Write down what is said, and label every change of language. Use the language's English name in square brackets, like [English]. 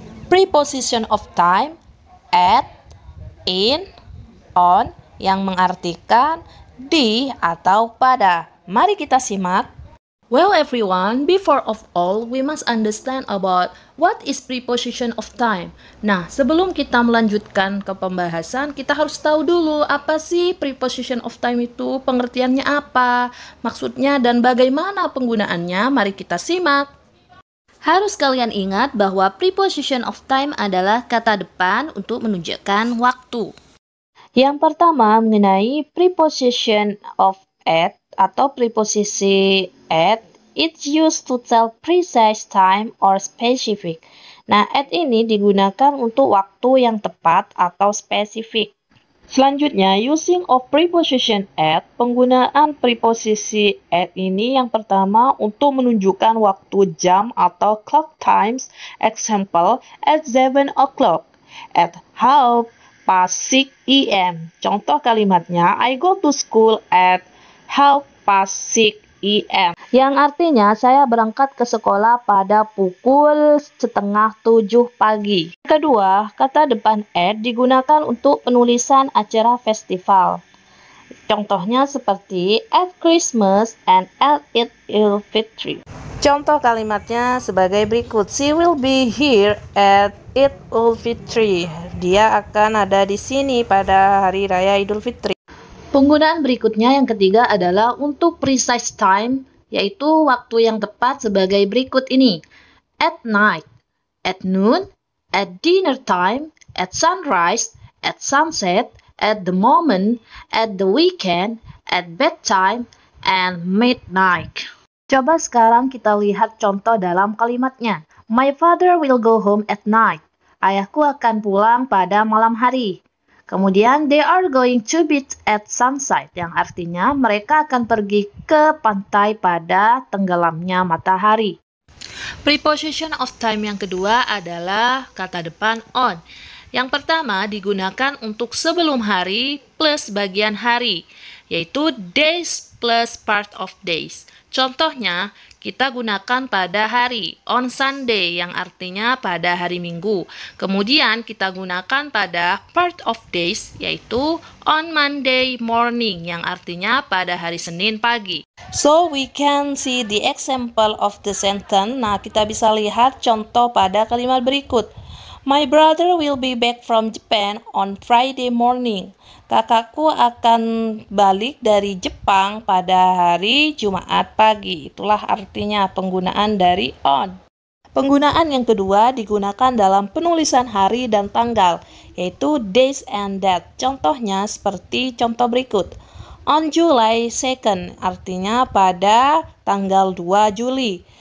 [English] preposition of time, at, in, on [Indonesian] yang mengartikan di atau pada. Mari kita simak. [English] Well everyone, before of all, we must understand about what is preposition of time. [Indonesian] Nah, sebelum kita melanjutkan ke pembahasan, kita harus tahu dulu apa sih preposition of time itu, pengertiannya apa, maksudnya dan bagaimana penggunaannya. Mari kita simak. Harus kalian ingat bahwa preposition of time adalah kata depan untuk menunjukkan waktu. Yang pertama mengenai [English] preposition of at [Indonesian] atau preposisi [English] at, it's used to tell precise time or specific. [Indonesian] Nah, at ini digunakan untuk waktu yang tepat atau spesifik. Selanjutnya, [English] using of preposition at, [Indonesian] penggunaan preposisi at ini yang pertama untuk menunjukkan waktu jam atau clock times. [English] Example, at 7 o'clock, at 6:30 a.m. [Indonesian] Contoh kalimatnya, [English] I go to school at 6:30 a.m. [Indonesian] Yang artinya saya berangkat ke sekolah pada pukul 6:30 pagi. Kedua, kata depan at digunakan untuk penulisan acara festival. Contohnya seperti [English] at Christmas and at Idul Fitri. [Indonesian] Contoh kalimatnya sebagai berikut. [English] She will be here at Idul Fitri. [Indonesian] Dia akan ada di sini pada hari raya Idul Fitri. Penggunaan berikutnya yang ketiga adalah untuk precise time, yaitu waktu yang tepat sebagai berikut ini. [English] At night, at noon, at dinner time, at sunrise, at sunset, at the moment, at the weekend, at bedtime, and midnight. [Indonesian] Coba sekarang kita lihat contoh dalam kalimatnya. [English] My father will go home at night. [Indonesian] Ayahku akan pulang pada malam hari. Kemudian, [English] they are going to beach at sunset, [Indonesian] yang artinya mereka akan pergi ke pantai pada tenggelamnya matahari. Preposition of time yang kedua adalah kata depan on. Yang pertama digunakan untuk sebelum hari plus bagian hari, yaitu [English] days plus part of days. [Indonesian] Contohnya, kita gunakan pada hari, [English] on Sunday, [Indonesian] yang artinya pada hari Minggu. Kemudian kita gunakan pada part of days, yaitu [English] on Monday morning, [Indonesian] yang artinya pada hari Senin pagi. [English] So we can see the example of the sentence. [Indonesian] Nah, kita bisa lihat contoh pada kalimat berikut. [English] My brother will be back from Japan on Friday morning. [Indonesian] Kakakku akan balik dari Jepang pada hari Jumat pagi. Itulah artinya penggunaan dari on. Penggunaan yang kedua digunakan dalam penulisan hari dan tanggal, yaitu [English] days and date. [Indonesian] Contohnya seperti contoh berikut. [English] On July 2nd, [Indonesian] artinya pada tanggal 2 Juli.